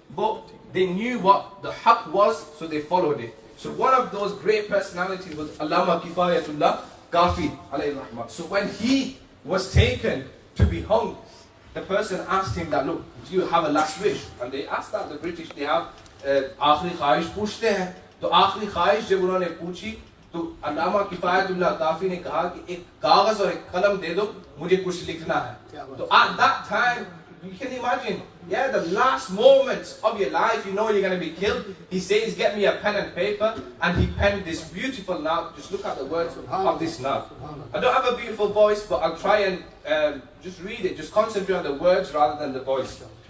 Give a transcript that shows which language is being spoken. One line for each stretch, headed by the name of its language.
English: But they knew what the haqq was, so they followed it. So one of those great personalities was Allama Kifayatullah Kafi alayhi rahmah. So when he was taken to be hung, the person asked him that, look, do you have a last wish? And they asked that, the British, they have
Urdu: aakhri khwahish poochte hain. تو آخری خواہش جب انہوں نے پوچھی تو علامہ کفایت اللہ کافی نے کہا کہ ایک کاغذ اور ایک قلم دے دو, مجھے کچھ لکھنا ہے.
English: تو at that time, you can imagine, yeah, the last moments of your life, you know you're going to be killed. He says, get me a pen and paper, and he penned this beautiful note. Just look at the words of this note. I don't have a beautiful voice, but I'll try and just read it, just concentrate on the words rather than the voice.